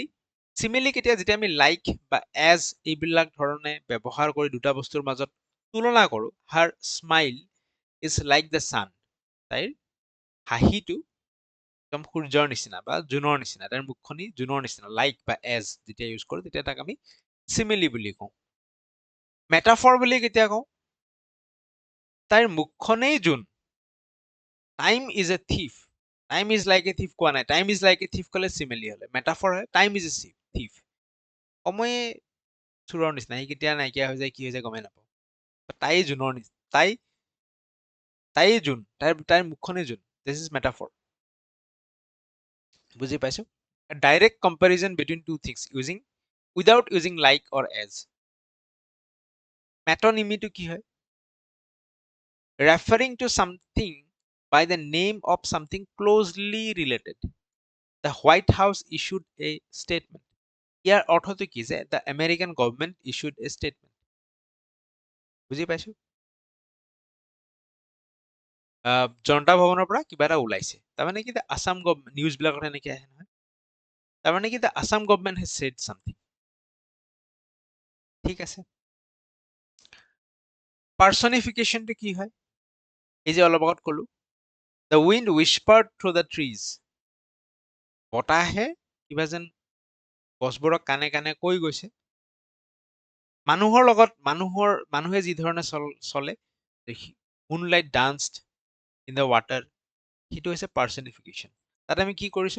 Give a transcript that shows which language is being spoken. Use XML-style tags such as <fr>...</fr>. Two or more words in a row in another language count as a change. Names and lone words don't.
<as>চিমিলি যেতিয়া আমি লাইক বা এজ এইবিলাক ধৰণে ব্যৱহাৰ কৰি দুটা বস্তুৰ মাজত তুলনা কৰোঁ,</as> <en>her smile is like the sun,</en> <as>তাইৰ হাঁহিটো একদম সূৰ্যৰ নিচিনা বা জোনৰ নিচিনা, তাইৰ মুখখনি জোনৰ নিচিনা, লাইক বা এজ যেতিয়া ইউজ কৰোঁ তেতিয়া তাক আমি চিমিলি বুলি কওঁ। মেটাফৰ বুলি কেতিয়া কওঁ? তাইৰ মুখখনেই জোন।</as> <en>time is a thief, time is like a thief</en> <as>কোৱা নাই,</as> <en>time is like a thief</en> <as>ক'লে চিমিলি হ'লে, মেটাফৰ হয়</as> <en>time is a thief,</en> <as>সময়ে চোৰৰ নিচিনা, সি কেতিয়া নাইকিয়া হৈ যায় কি হৈ যায় গমেই নাপাওঁ। তাই জোনৰ নিচিনা, তাই জোন, তাইৰ মুখখনেই জোন,</as> <en>this is metaphor.</en> <as>বুজি পাইছো?</as> <en>direct comparison between two things without using like or as.</en> <as>মেটনিমিটো কি হয়?</as> <en>referring to something by the name of something closely related. The White House issued a statement.</en> <as>ইয়াৰ অৰ্থটো কি?</as> <en>যে the American government issued a statement.</en> <as>বুজি পাইছো? জনতা ভৱনৰ পৰা কিবা এটা ওলাইছে, তাৰমানে কি? আসাম গভৰ্ণমেণ্ট, নিউজবিলাকত এনেকে আহে নহয়, তাৰমানে কি?</as> <en>Assam government has said something.</en> <as>ঠিক আছে। পাৰ্চনিফিকেশ্যনটো কি হয়? এই যে অলপ আগত ক'লো,</as> <en>the wind whispered through the trees.</en> <as>বতাহে কিবা যেন গছবোৰক কানে কানে কৈ গৈছে। মানুহৰ লগত মানুহে যি ধৰণে চলে,</as> <en>moonlight danced in the water,</en> <as>সেইটো হৈছে পাৰ্চনিফিকেশ্যন। তাত আমি কি কৰিছো?</as>